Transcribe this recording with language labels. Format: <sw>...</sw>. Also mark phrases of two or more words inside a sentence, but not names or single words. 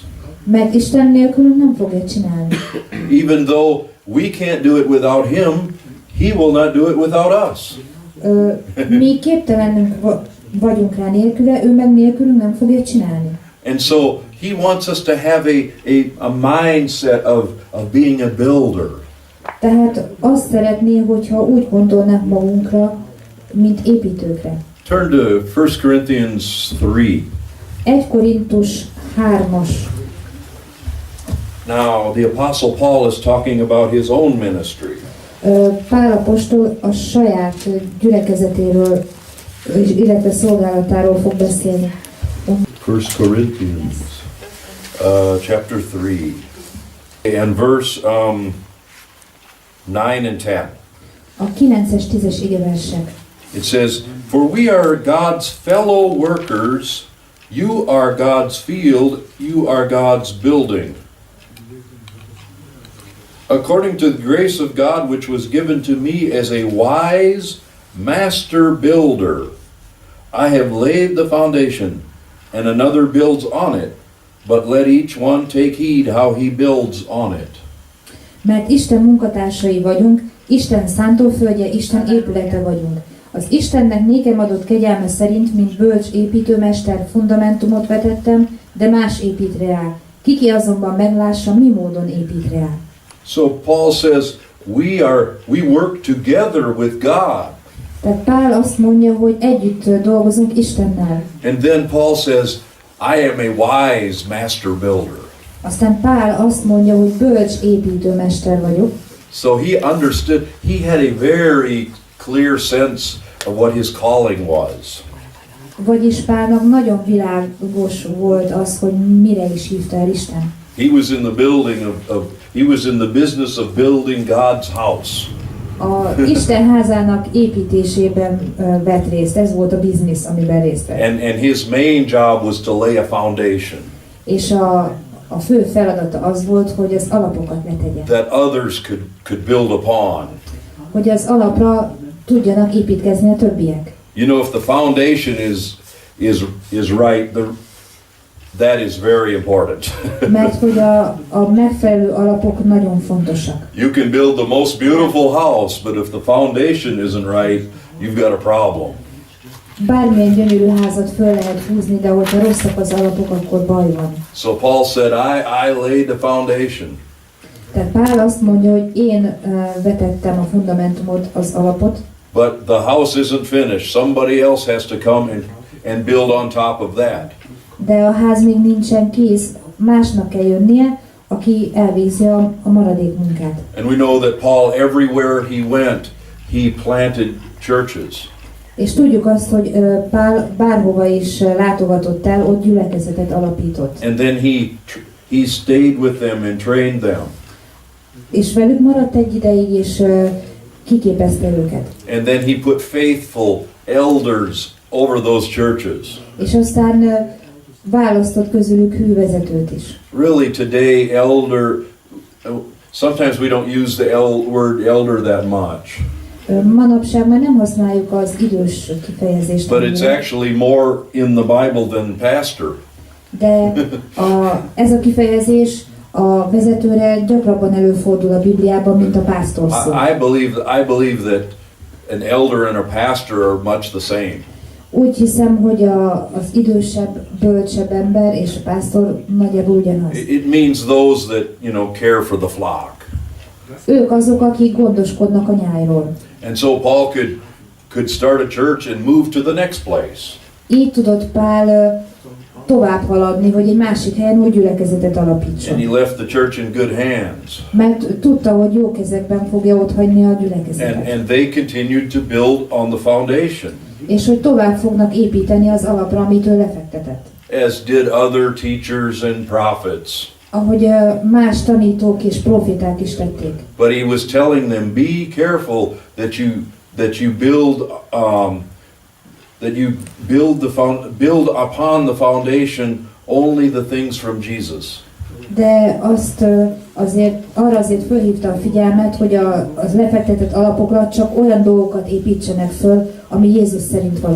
<hu>Mert Isten nélkülünk nem fogja csinálni.</hu> <en>Even though we can't do it without Him, He will not do it without us.</en> <hu>Mi képtelenünk vagyunk rá nélküle, ő meg nélkülünk nem fogja csinálni.</hu> <en>And so He wants us to have a mindset of being a builder.</en> <hu>Tehát azt szeretné, hogyha úgy gondolnánk magunkra, mint építőkre.</hu> <en>Turn to 1 Corinthians 3.</en> <hu>1 Korintus 3-as.</hu> <en>Now, the Apostle Paul is talking about his own ministry.</en> <hu>Pál apostol a saját gyülekezetéről, illetve szolgálatáról fog beszélni.</hu> <en>1 Corinthians chapter 3 and verse 9 and 10.</en> <hu>A 9-es, 10-es igeversek.</hu> <en>It says, "For we are God's fellow workers, you are God's field, you are God's building. According to the grace of God which was given to me as a wise master builder, I have laid the foundation, and another builds on it, but let each one take heed how he builds on it."</en> <hu>Mert Isten munkatársai vagyunk, Isten szántóföldje, Isten épülete vagyunk. Az Istennek nékem adott kegyelme szerint, mint bölcs építőmester, fundamentumot vetettem, de más épít rá. Kiki azonban meglássa, mi módon épít rá.</hu> <en>So Paul says, we work together with God.</en> <hu>Tehát Pál azt mondja, hogy együtt dolgozunk Istennel.</hu> <en>And then Paul says, I am a wise master builder.</en> <hu>Aztán Pál azt mondja, hogy bölcs építőmester vagyok.</hu> <en>So he understood, he had a very clear sense of what his calling was.</en> <hu>Vagyis Pálnak nagyon világos volt az, hogy mire is hívta el Isten.</hu> <en>He was in the building he was in the business of building God's house.</en> <hu>A Isten házának építésében vett részt, ez volt a biznisz, amiben részt vett.</hu> <en>And his main job was to lay a foundation.</en> <hu>És a fő feladata az volt, hogy az alapokat letegye.</hu> <en>That others could build upon.</en> <hu>Hogy az alapra tudjanak építkezni a többiek.</hu> <en>You know, if the foundation is right, that is very important.</en> <hu>Mert hogy a megfelelő alapok nagyon fontosak.</hu> <en>You can build the most beautiful house, but if the foundation isn't right, you've got a problem.</en> <hu>Bármilyen gyönyörű házat föl lehet húzni, de hogyha rosszak az alapok, akkor baj van.</hu> <en>So Paul said, I laid the foundation.</en> <hu>Tehát Pál azt mondja, hogy én vetettem a fundamentumot, az alapot.</hu> <en>But the house isn't finished. Somebody else has to come and build on top of that.</en> <hu>De a ház még nincsen kész, másnak kell jönnie, aki elvégzi a maradék munkát.</hu> <en>And we know that Paul, everywhere he went, he planted churches.</en> <hu>És tudjuk azt, hogy Pál bárhova is látogatott el, ott gyülekezetet alapított.</hu> <en>And then he stayed with them and trained them.</en> <hu>És velük maradt egy ideig, és kiképezte őket.</hu> <en>And then he put faithful elders over those churches.</en> <hu>És aztán választott közülük hűvezetőt is.</hu> <en>Really today, elder, sometimes we don't use the word elder that much.</en> <hu>Manapság már nem használjuk az idős kifejezést.</hu> <en>But it's actually more in the Bible than pastor.</en> <hu>De ez a kifejezés a vezetőre gyakrabban előfordul a Bibliában, mint a pásztor szó.</hu> <en>I believe that an elder and a pastor are much the same.</en> <hu>Úgy hiszem, hogy az idősebb, bölcsebb ember és a pásztor nagyjából ugyanaz.</hu> <en>It means those that, care for the flock.</en> <hu>Ők azok, akik gondoskodnak a nyájról.</hu> <en>And so Paul could start a church and move to the next place.</en> <hu>Így tudott Pál tovább haladni, hogy egy másik helyen új gyülekezetet alapítson.</hu> <en>And he left the church in good hands.</en> <hu>Mert tudta, hogy jó kezekben fogja otthagyni a gyülekezetet.</hu> <en>And they continued to build on the foundation.</en> <hu>És hogy tovább fognak építeni az alapra, amit ő lefektetett.</hu> <en>As did other teachers and prophets.</en> <hu>Ahogy más tanítók és proféták is tették.</hu> <en>But he was telling them, be careful that you build upon the foundation only the things from Jesus.</en> <hu>De azt arra azért fölhívta a figyelmet, hogy az lefektetett alapokra csak olyan dolgokat építsenek föl, ami Jézus szerint való.</hu>